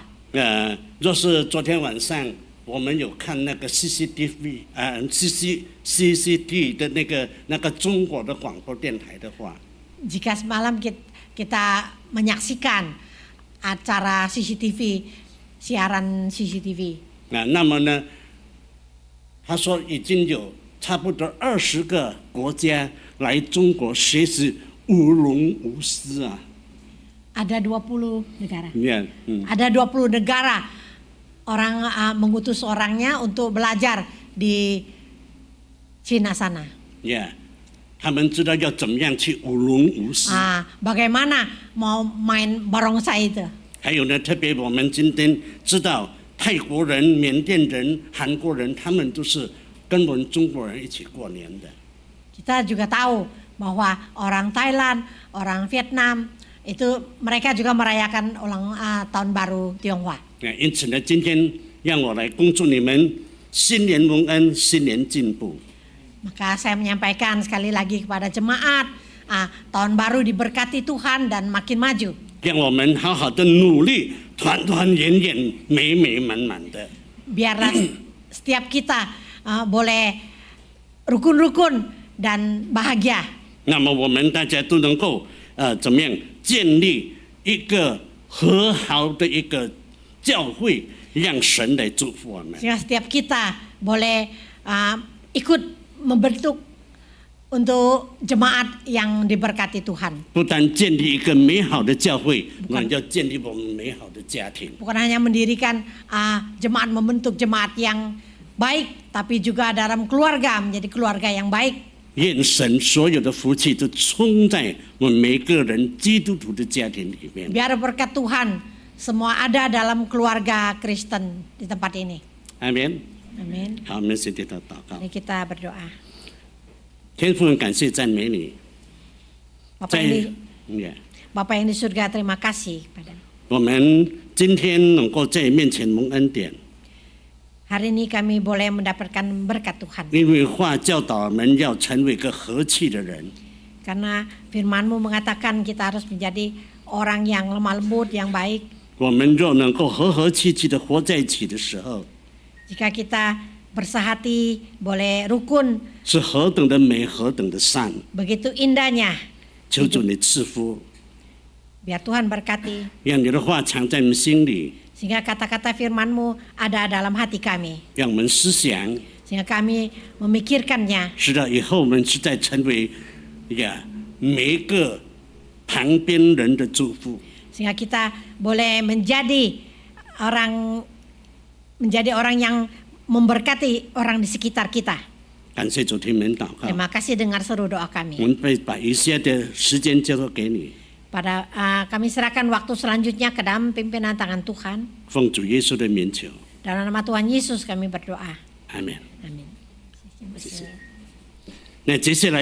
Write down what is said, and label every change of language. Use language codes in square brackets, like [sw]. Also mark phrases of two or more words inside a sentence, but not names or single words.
[zh] 若是昨天晚上我们有看那个 CCTV CCTV 的那个中国的广播电台的话， [id] Jika semalam kita menyaksikan acara CCTV, siaran CCTV. [zh] 那么呢，他说已经有差不多20个国家来中国学习舞龙舞狮啊。 [id] Ada 20 negara. Ya, Ada 20 negara orang mengutus orangnya untuk belajar di Cina sana. ya, [zh] 他们知道要怎么样去舞龙舞狮。 [id] Bagaimana mau main barongsai itu? [zh] 还有呢，特别我们今天知道泰国人、缅甸人、韩国人，他们都是跟我们中国人一起过年的。 [id] Kita juga tahu bahwa orang Thailand, orang Vietnam itu mereka juga merayakan tahun baru Tionghoa. [zh] 因此呢，今天让我来恭祝你们新年蒙恩，新年进步。 [id] Maka saya menyampaikan sekali lagi kepada jemaat, tahun baru diberkati Tuhan dan makin maju. [zh] 让我们好好的努力，团团圆圆、美美满满的。 [id] Biarlah setiap kita boleh rukun-rukun dan bahagia. [zh] 那么我们大家都能够怎么样建立一个和好的一个教会，让神来祝福我们。 [id] Sehingga setiap kita boleh ikut membentuk untuk jemaat yang diberkati Tuhan. [zh] 不但建立一个美好的教会，我们要建立我们美好的家庭。 [id] Bukan hanya mendirikan jemaat, membentuk jemaat yang baik, tapi juga dalam keluarga menjadi keluarga yang baik. [zh] 愿神所有的福气都充在我们每个人基督徒的家庭里面。 [id] Biar berkat Tuhan semua ada dalam keluarga Kristen di tempat ini. [zh] 阿门。 [id] Amin. [zh] 好，我们先低头祷告。 [id] Mari kita berdoa. [zh] 天父，感谢赞美你， [id] Bapak yang [zh] 在 [id] Bapak yang di surga, terima kasih padamu. [zh] 我们今天能够在你面前蒙恩典， [id] Hari ini kami boleh mendapatkan berkat Tuhan. [zh] 因为话教导我们要成为一个和气的人。 [id] Karena firman-Mu mengatakan kita harus menjadi orang yang lemah lembut, yang baik. [zh] 我们若能够和和气气的活在一起的时候， [id] Jika kita bersahati, boleh rukun, [zh] 是何等的美，何等的善。 [id] begitu indahnya. [zh] 求主你赐福， [id] Biar Tuhan berkati, [zh] 让你的话藏在我们心里， [id] sehingga kata-kata firman-Mu ada dalam hati kami. [zh] 让我们思想， [id] Sehingga kami memikirkannya, [zh] 直到以后我们是在成为每一个旁边人的祝福。 [id] sehingga kita boleh menjadi orang yang memberkati orang di sekitar kita. [zh] 感谢主听我们祷告， [id] Terima kasih dengar seru doa [zh] 我 [id] kami. [zh] 们会把以下的时间交托给你， [id] Kami serahkan waktu selanjutnya ke dalam pimpinan tangan Tuhan. [zh] 奉主耶稣的名求， [id] Dalam nama Tuhan Yesus kami berdoa. [zh] 阿门。 [id] Amin. [zh] 那接下来我。